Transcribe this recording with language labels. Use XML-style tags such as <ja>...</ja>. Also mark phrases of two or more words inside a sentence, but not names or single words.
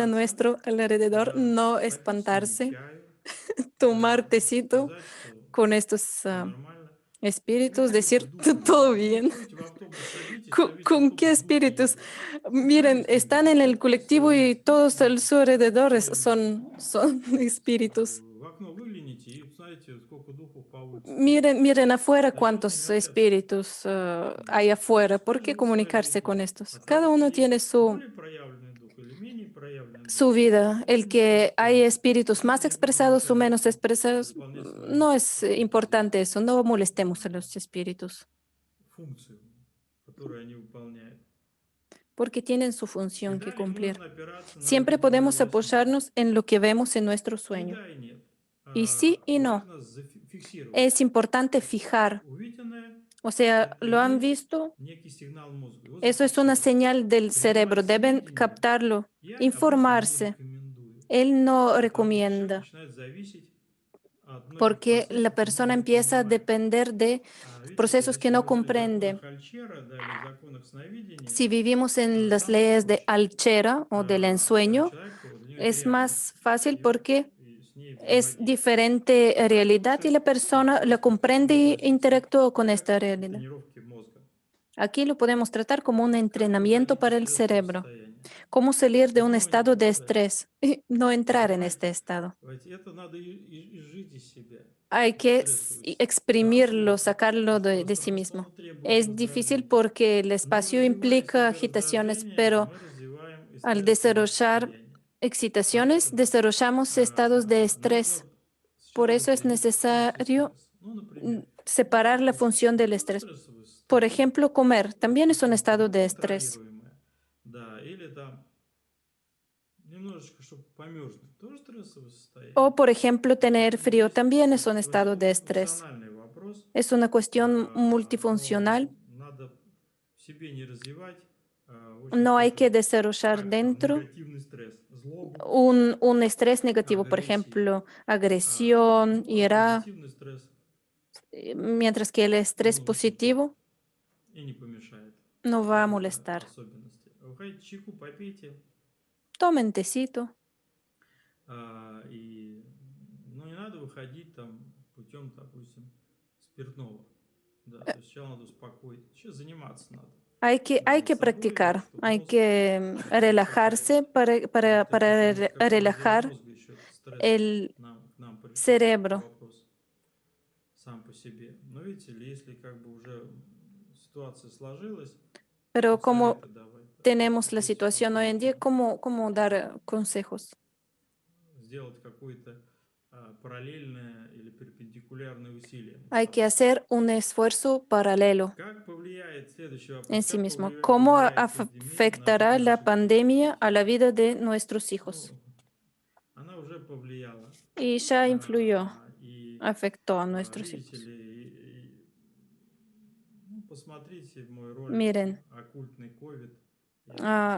<ru>пугаться,</ru> <es>nuestro alrededor,</es> <ru>да,</ru> <es>no</es> <ru>попить с ними</ru> <es>espantarse,</es> <ru>чаю,</ru> <es>tomar</es> <ru>да,</ru> <es>tecito</es> <ru>сказать, что</ru> <es>con estos</es> <ru>все нормально.</ru> <es>espíritus,</es> <ru>Поговорить с</ru> <es>decir</es> <ru>духами.</ru> <es>todo</es> <ru>Вот</ru> <es>bien.</es> <ru>выходите в автобус, садитесь, там весь</ru> <es>¿Con qué</es> <ru>автобус духи</ru> <es>espíritus?</es> <ru>едет.</ru> <es>Miren,</es> <ru>Сами с ними,</ru> <es>están en el</es> <ru>представьте</ru> <es>colectivo</es> <ru>свои</ru> <es>y todos a su alrededor</es> <ru>мысли.</ru> <es>son espíritus.</es> <ru>В окно выгляните и посмотрите, сколько духов по улице ходит.</ru> <es>Miren afuera</es> <ru>Зачем с ними</ru> <es>cuántos</es> <ru>общаться?</ru> <es>espíritus hay afuera. ¿Por qué</es> <ru>Использовать свои</ru> <es>comunicarse</es> <ru>духи.</ru> <es>con estos? Cada</es> <ru>Соответственно,</ru> <es>uno tiene</es> <ru>есть более проявленный дух или менее проявленный дух.</ru> <es>su vida.</es> <ru>Это</ru> <es>El</es> <ru>не имеет</ru> <es>que hay</es> <ru>принципиальности.</ru> <es>espíritus más</es> <ru>Главное не</ru> <es>expresados o</es> <ru>мешать</ru> <es>menos</es> <ru>духу</ru> <es>expresados,</es> <ru>выполнять свою</ru> <es>no es</es> <ru>работу здесь,</ru> <es>importante eso. No molestemos a los espíritus,</es> <ru>функцию, которую они выполняют.</ru> <es>porque tienen su</es> <ru>И</ru> <es>función que</es> <ru>далее</ru> <es>cumplir.</es> <ru>можно опираться на</ru> <es>Siempre</es> <ru>видение</ru> <es>podemos</es> <ru>во сне.</ru> <es>apoyarnos en lo que vemos en nuestro</es> <ru>И</ru> <es>sueño.</es> <ru>да, и нет.</ru> <es>Y sí y no.</es> <ru>Важно зафиксировать.</ru> <es>Es importante fijar.</es> <ru>Увиденное</ru> <es>O sea,</es> <ru>это</ru> <es>lo han</es> <ru>есть</ru> <es>visto.</es> <ru>некий сигнал мозга. Его</ru> <es>Eso es una</es> <ru>зафиксировать.</ru> <es>señal del cerebro.</es> <ru>Принимать</ru> <es>Deben</es> <ru>сведения</ru> <es>captarlo,</es> <ru>я обычно не</ru> <es>informarse.</es> <ru>рекомендую.</ru> <es>Él no</es> <ru>Потому что человек</ru> <es>recomienda,</es> <ru>начинает зависеть от многих</ru> <es>porque la</es> <ru>процессов, он</ru> <es>persona</es> <ru>не</ru> <es>empieza a</es> <ru>понимает.</ru> <es>depender de</es> <ru>Видите,</ru> <es>procesos que</es> <ru>если</ru> <es>no</es> <ru>мысли в</ru> <es>comprende.</es> <ru>законах Альчера, да, или в законах сновидения,</ru> <es>Si vivimos en las</es> <ru>самое</ru> <es>leyes de</es> <ru>проще.</ru> <es>Alchera o del ensueño,</es> <ru>Человек, для него это</ru> <es>es</es> <ru>реальность.</ru> <es>más fácil</es> <ru>И он</ru> <es>porque</es> <ru>с ней</ru> <es>es</es> <ru>взаимодействует.</ru> <es>diferente</es> <ru>Бывает</ru> <es>realidad y</es> <ru>лучше</ru> <es>la persona la</es> <ru>просто</ru> <es>comprende y</es> <ru>высвободиться.</ru> <es>interactúa con</es> <ru>Это как</ru> <es>esta</es> <ru>просто</ru> <es>realidad.</es> <ru>тренировки мозга.</ru> <es>Aquí lo podemos tratar como un</es> <ru>Как</ru> <es>entrenamiento</es> <ru>выходить из</ru> <es>para el</es> <ru>стрессового</ru> <es>cerebro.</es> <ru>состояния.</ru> <es>Cómo salir de</es> <ru>Без</ru> <es>un</es> <ru>него</ru> <es>estado de</es> <ru>никуда.</ru> <es>estrés y no</es> <ru>Вы</ru> <es>entrar en este</es> <ru>понимаете?</ru> <es>estado.</es> <ru>Это надо изжить из себя.</ru> <es>Hay que</es> <ru>Стрессовый. Да,</ru> <es>exprimirlo,</es> <ru>сложно.</ru> <es>sacarlo de sí</es> <ru>Пространство,</ru> <es>mismo.</es> <ru>оно требует</ru> <es>Es difícil</es> <ru>раздражения.</ru> <es>porque el</es> <ru>Но</ru> <es>espacio</es> <ru>развивая в</ru> <es>implica</es> <ru>себе</ru> <es>agitaciones,</es> <ru>раздражение,</ru> <es>pero</es> <ru>мы развиваем и</ru> <es>al</es> <ru>стрессовые</ru> <es>desarrollar</es> <ru>состояния.</ru> <es>excitaciones,</es> <ru>Поэтому</ru> <es>desarrollamos estados de</es> <ru>нужно</ru> <es>estrés. Por</es> <ru>сначала</ru> <es>eso es</es> <ru>определить функцию</ru> <es>necesario</es> <ru>стресса. Ну, например,</ru> <es>separar la</es> <ru>кушать.</ru> <es>función del</es> <ru>Это</ru> <es>estrés.</es> <ru>стрессовое</ru> <es>Por</es> <ru>состояние.</ru> <es>ejemplo, comer también es un</es> <ru>Какое-то</ru> <es>estado de estrés.</es> <ru>неконтролируемое. Да, или там немножечко, чтобы померзнуть. Тоже стрессовое состояние.</ru> <es>O, por ejemplo, tener</es> <ru>Поэтому</ru> <es>frío</es> <ru>здесь</ru> <es>también es un estado de estrés.</es> <ru>высокофункциональный вопрос.</ru> <es>Es una cuestión</es> <ru>Но</ru> <es>multifuncional.</es> <ru>надо в себе не развивать</ru> <es>No hay que</es> <ru>какой-то,</ru> <es>desarrollar</es> <ru>как там,</ru> <es>dentro</es> <ru>негативный стресс, злобу,</ru> <es>un estrés negativo, por</es> <ru>агрессию.</ru> <es>ejemplo, agresión, ira,</es> <ru>Позитивный стресс</ru> <es>mientras que el estrés</es> <ru>в общем-то,</ru> <es>positivo</es> <ru>и не помешает</ru> <es>no va a</es> <ru>какой-то</ru> <es>molestar.</es> <ru>особенности. Выходите, чайку попейте,</ru> <es>Tomen tecito.</es> <ru>и, ну, не надо выходить там путем, допустим, спиртного. Да, то есть сначала надо успокоить. Сейчас заниматься надо.</ru> <es>Hay</es> <ru>Над</ru> <es>que</es> <ru>собой,</ru> <es>practicar,</es> <ru>чтобы</ru> <es>hay</es> <ru>мозг</ru> <es>que relajarse</es> <ru>успокаивался. То есть это как развал</ru> <es>relajar</es> <ru>мозга еще этот стресс</ru> <es>el</es> <ru>к нам пришел.</ru> <es>cerebro.</es> <ru>Вопрос сам по себе. Но видите ли, если как бы уже ситуация сложилась,</ru> <es>Pero</es> <ru>то</ru> <es>como</es> <ru>советы давать.</ru> <es>tenemos la</es> <ru>Какой</ru> <es>situación hoy en día,</es> <ru>ситуации</ru> <es>cómo dar consejos?</es> <ru>сделать какое-то параллельное или перпендикулярное усилие над</ru> <es>Hay que</es> <ru>собой.</ru> <es>hacer un esfuerzo paralelo</es> <ru>Как повлияет, следующий вопрос,</ru> <es>en sí</es> <ru>как</ru> <es>mismo. ¿Cómo</es> <ru>повлияет пандемия на жизнь</ru> <es>afectará la</es> <ru>наших детей?</ru> <es>pandemia a la vida de nuestros hijos?</es> <ru>Ну, она уже повлияла.</ru> <es>Y ya influyó,</es> <ru>И</ru> <es>afectó a nuestros</es> <ru>видите</ru> <es>hijos.</es> <ru>ли, ну, посмотрите мой ролик</ru> <es>Miren,</es> <ru>«Оккультный ковид». Я</ru>